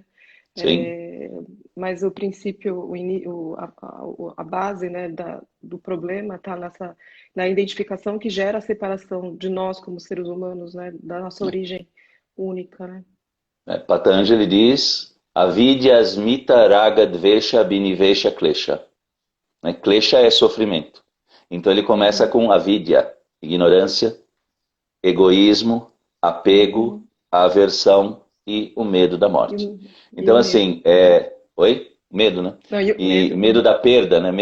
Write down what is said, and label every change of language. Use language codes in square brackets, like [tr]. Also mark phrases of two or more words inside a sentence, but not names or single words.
[pt] sim. Mas o princípio, a base, né, do problema está na identificação que gera a separação de nós como seres humanos, né, da nossa origem única, né? Patanjali diz, [sa] अविद्या अस्मिता राग द्वेष अभिनिवेश क्लेश. [pt] Né? Klesha é sofrimento. Então ele começa Uhum, com avidya, ignorância, egoísmo, apego, uhum. aversão e o medo da E, morte. e Então, o medo. assim, Uhum. oi? Medo, né? Não, e o E medo. medo Uhum, da perda, né?